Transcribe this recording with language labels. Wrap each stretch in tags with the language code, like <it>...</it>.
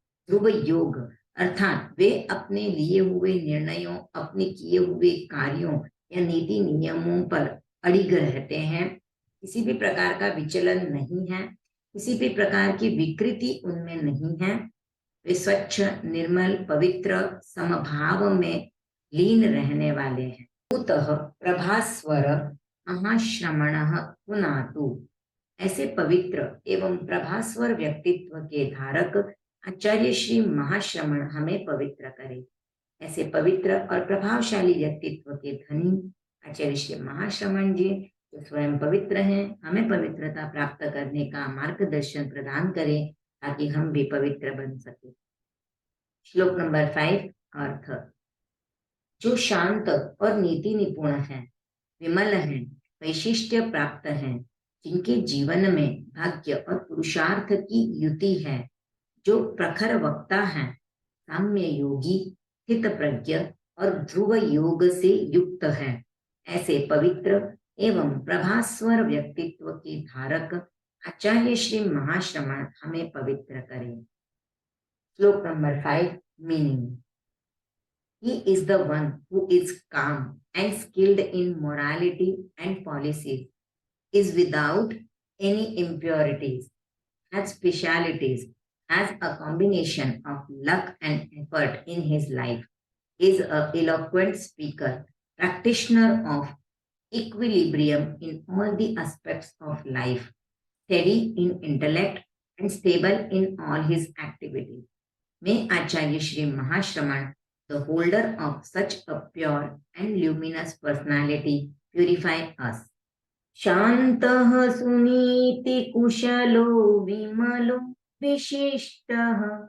<hi>ध्रुव योग अर्थात वे अपने लिए हुए निर्णयों, अपने किए हुए कार्यों या नीति नियमों पर अड़िग रहते हैं। किसी भी प्रकार का विचलन नहीं है, किसी भी प्रकार की विकृति उनमें नहीं है। वे स्वच्छ, निर्मल, पवित्र, समभाव में लीन रहने वाले हैं।</hi> <sa>कुतः प्रभास्वर महाश्रमणः पुनातु।</sa> <hi>ऐसे पवित्र एवं प्रभास्वर व्यक्तित्व के धारक आचार्य श्री महाश्रमण हमें पवित्र करे। ऐसे पवित्र और प्रभावशाली व्यक्तित्व के धनी आचार्य श्री महाश्रमण जी, जो स्वयं पवित्र हैं, हमें पवित्रता प्राप्त करने का मार्गदर्शन प्रदान करें ताकि हम भी पवित्र बन सके। श्लोक नंबर 5। अर्थ। जो शांत और नीति निपुण है, विमल है, वैशिष्ट्य प्राप्त है, जिनके जीवन में भाग्य और पुरुषार्थ की युति है, जो प्रखर वक्ता है, साम्य योगी, स्थित प्रज्ञ और ध्रुव योग से युक्त है, ऐसे पवित्र एवं प्रभास्वर व्यक्तित्व के धारक आचार्य श्री महाश्रमण हमें पवित्र करें। श्लोक number 5। Meaning.</hi> <en>He is the one who is calm and skilled in morality and policies, is without any impurities, has specialities, has a combination of luck and effort in his life, is an eloquent speaker, practitioner of equilibrium in all the aspects of life, steady in intellect and stable in all his activities. May Acharya Shri Mahashraman, the holder of such a pure and luminous personality, purify us.</en> <sa>शान्तः सुनीति कुशलो विमलो विशिष्टः</sa>